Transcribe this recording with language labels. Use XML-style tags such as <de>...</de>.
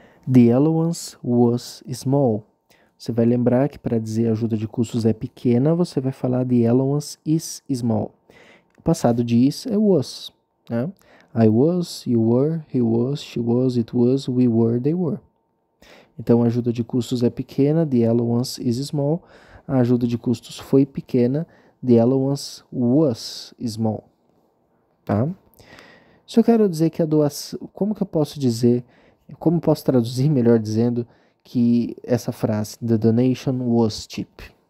<en>The allowance was small.</en> <pt>Você vai lembrar que para dizer ajuda de custos é pequena, você vai falar the allowance is small. O passado de is é was. Né?</pt> <en>I was, you were, he was, she was, it was, we were, they were.</en> <pt>Então a ajuda de custos é pequena, the allowance is small. A ajuda de custos foi pequena, the allowance was small. Tá? Se eu quero dizer que a doação... Como que eu posso dizer Como posso traduzir, melhor dizendo, que essa frase, the donation was cheap.</pt>